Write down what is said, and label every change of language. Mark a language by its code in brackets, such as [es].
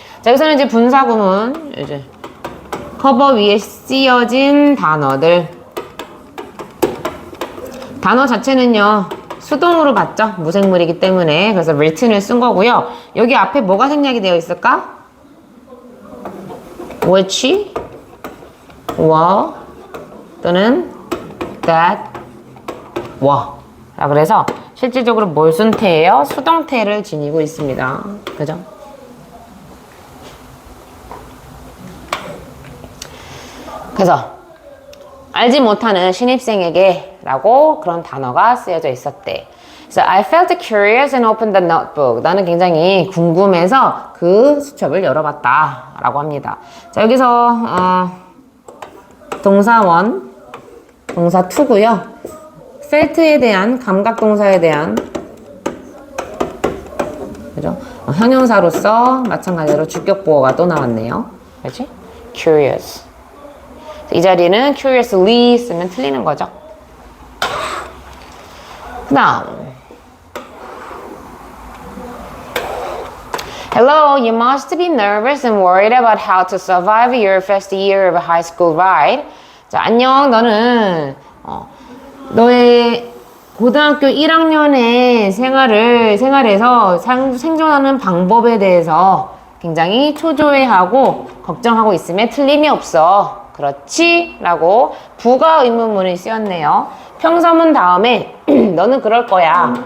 [ko] 자, 여기서는 이제 분사구문 이제 커버 위에 쓰여진 단어들. 단어 자체는요 수동으로 봤죠? 무생물이기 때문에. 그래서 written을 쓴 거고요. 여기 앞에 뭐가 생략이 되어 있을까? [en] which, were 또는 that, were. [ko] 자, 그래서 실질적으로 뭘 쓴 태예요? 수동태를 지니고 있습니다. 그죠? 그래서 알지 못하는 신입생에게 라고 그런 단어가 쓰여져 있었대. [en] So I felt curious and opened the notebook. [ko] 나는 굉장히 궁금해서 그 수첩을 열어봤다 라고 합니다. 자, 여기서 동사 1, 동사 2고요. felt에 대한 감각동사에 대한 그죠? 형용사로서 마찬가지로 주격보어가 또 나왔네요. 그렇지? Curious. 이 자리는 curiously 쓰면 틀리는 거죠. 그 다음 [en] Hello, you must be nervous and worried about how to survive your first year of high school, right? [ko] 자, 안녕. 너는 너의 고등학교 1학년의 생활에서 생존하는 방법에 대해서 굉장히 초조해하고 걱정하고 있음에 틀림이 없어. 그렇지? 라고 부가 의문문이 쓰였네요. 평서문 다음에 너는 그럴 거야.